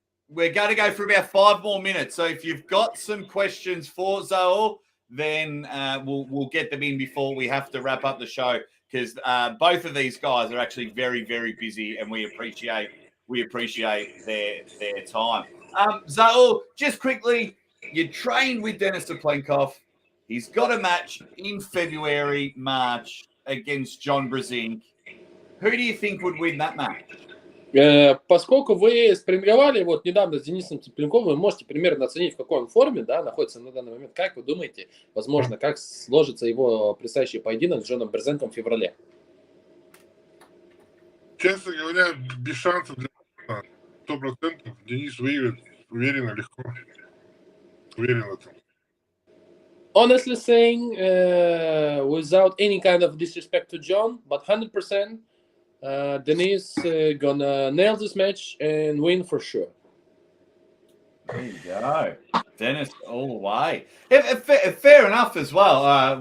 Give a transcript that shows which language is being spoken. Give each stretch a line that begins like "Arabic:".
English: We're going to go for about 5 more minutes. So if you've got some questions for Zaur, then we'll get them in before we have to wrap up the show, because both of these guys are actually very, very busy, and we appreciate their time. Zaur, just quickly, you trained with Denis Cyplenkov. He's got a match in February, March against John Brzenk. Who do you think would win that match?
Russian: Поскольку вы спарринговали вот недавно с Денисом Цыпленковым, вы можете примерно оценить, в какой он форме, да, находится на данный момент. Как вы думаете, возможно, как сложится его предстоящий поединок с Джоном Брзенком в феврале? Честно говоря, без шансов для 100%. Денис выиграет уверенно, легко. Уверен в этом.
English: Honestly saying, without any kind of disrespect to John, but 100%, Denis gonna nail this match and win for sure. There you go. Denis all the way. Fair enough as well.